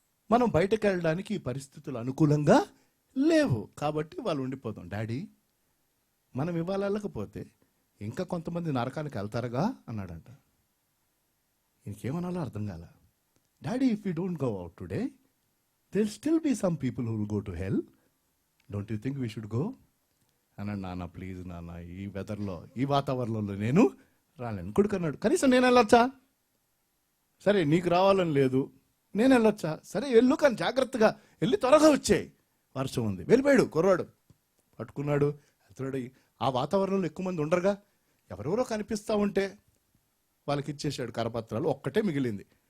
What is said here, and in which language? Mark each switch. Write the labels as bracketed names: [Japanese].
[Telugu] మనం బయటకు వెళ్ళడానికి ఈ పరిస్థితులు అనుకూలంగా లేవు. కాబట్టి వాళ్ళు ఉండిపోతాం. డాడీ, మనం ఇవాళ వెళ్ళకపోతే ఇంకా కొంతమంది నరకానికి వెళ్తారుగా అన్నాడంట. ఇంకేమనాలో అర్థం కాల. [English] Daddy, if you don't go out today, there still be some people who will go to hell. Don't you think we should go? [Telugu] అన్నాడు. నాన్న ప్లీజ్ నాన్న, ఈ వెదర్లో, ఈ వాతావరణంలో నేను రాలేను. కొడుకు అన్నాడు, కనీసం నేను వెళ్ళొచ్చా? సరే నీకు రావాలని లేదు, నేను వెళ్ళొచ్చా? సరే వెళ్ళు, కానీ జాగ్రత్తగా వెళ్ళి త్వరగా వచ్చేయి, వర్షం ఉంది. వెళ్ళిపోయాడు కుర్రాడు, పట్టుకున్నాడు, వెళ్తున్నాడు. ఆ వాతావరణంలో ఎక్కువ మంది ఉండరుగా, ఎవరెవరో కనిపిస్తూ ఉంటే వాళ్ళకి ఇచ్చేసాడు కరపత్రాలు. ఒక్కటే మిగిలింది.